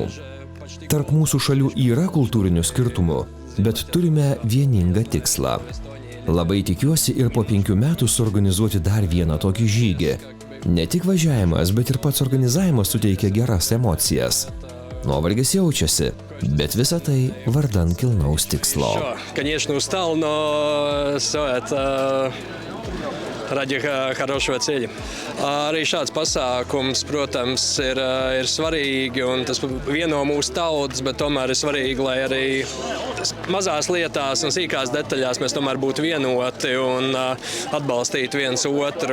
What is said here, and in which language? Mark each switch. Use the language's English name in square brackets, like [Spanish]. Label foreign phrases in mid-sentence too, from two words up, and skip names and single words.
[Lithuanian] Tarp mūsų šalių yra kultūrinių skirtumų, bet turime vieningą tikslą. Labai tikiuosi ir po 5 metų suorganizuoti dar vieną tokį žygį. Ne tik važiavimas, bet ir pats organizavimas suteikia geras emocijas. Nuovargis jaučiasi, bet visa tai vardan kilnaus tikslo. [Russian] Конечно, устал, но это ради хорошего цели. [Latvian] Arī šāds pasākums, protams, ir svarīgi, un tas vieno mūsu tautas, bet tomēr ir svarīgi, lai arī mazās lietās un sīkās detaļās mēs tomēr būtu vienoti un atbalstītu viens otru.